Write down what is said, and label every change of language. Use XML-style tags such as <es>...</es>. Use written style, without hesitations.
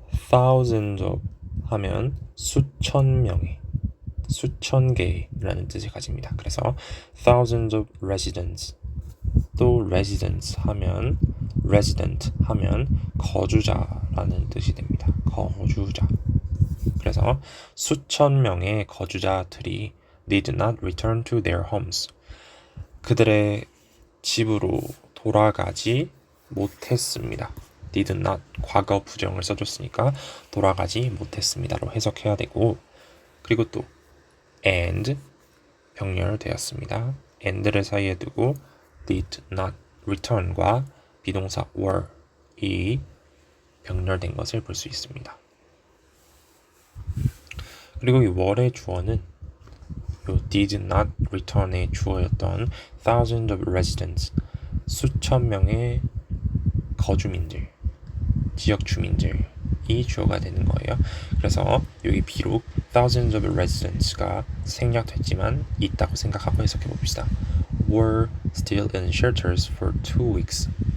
<en>thousands of</en> <ko>하면 수천 명의, 수천 개라는 뜻을 가집니다. 그래서</ko> <en>thousands of residents</en> <ko>또 residents 하면 resident 하면 거주자라는 뜻이 됩니다. 거주자. 그래서 수천 명의 거주자들이</ko> <en>did not return to their homes.</en> <ko>그들의 집으로 돌아가지 못했습니다.</ko> <en>did not</en> <ko>과거 부정을 써줬으니까 돌아가지 못했습니다로 해석해야 되고 그리고 또 and 병렬되었습니다. and를 사이에 두고</ko> <en>did not return</en> <ko>과 비동사 were이 병렬된 것을 볼 수 있습니다. 그리고 이 were의 주어는 요 did not return의 주어였던</ko> <en>thousands of residents</en> <ko>수천 명의 거주민들 지역 주민들이 주어가 되는 거예요. 그래서 여기 비록</ko> <en>thousands of residents</en> <ko>가 생략됐지만 있다고 생각하고 해석해 봅시다.</ko> <en>were still in shelters for 2 weeks.</en>